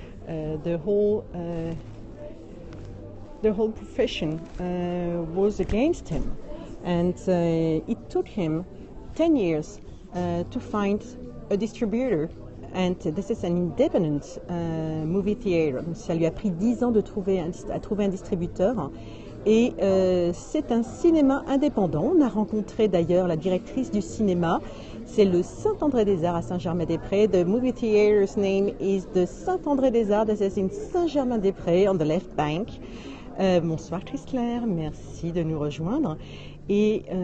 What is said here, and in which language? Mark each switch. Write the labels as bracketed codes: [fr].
[en] The whole profession was against him, and it took him 10 years to find a distributor, and this is an independent movie theater. [fr] Ça lui a pris 10 ans de trouver un distributeur, et c'est un cinéma indépendant. On a rencontré d'ailleurs la directrice du cinéma. C'est le Saint-André-des-Arts à Saint-Germain-des-Prés. [en] The movie theater's name is the Saint-André-des-Arts. This is in Saint-Germain-des-Prés, on the left bank. [fr] Bonsoir Chris Claire, merci de nous rejoindre. Et